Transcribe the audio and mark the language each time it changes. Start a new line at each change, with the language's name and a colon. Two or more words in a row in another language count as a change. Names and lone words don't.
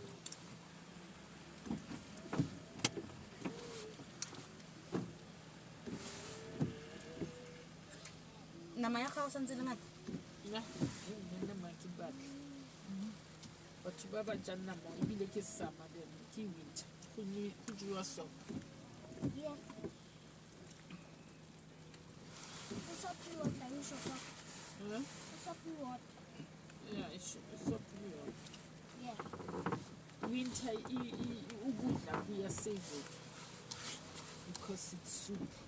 Tswana: Nama ya gago santse le ngata. Nna nama ke batla. Batho ba ba jang nama ebile ke summer then ke winter. Go jewa so. Yeah.
English: It's up to you what time you show up. It's up to you what. Yeah, it's so pure. Yeah. Winter
Zulu: ukudla kuyasave
English: because it's soup.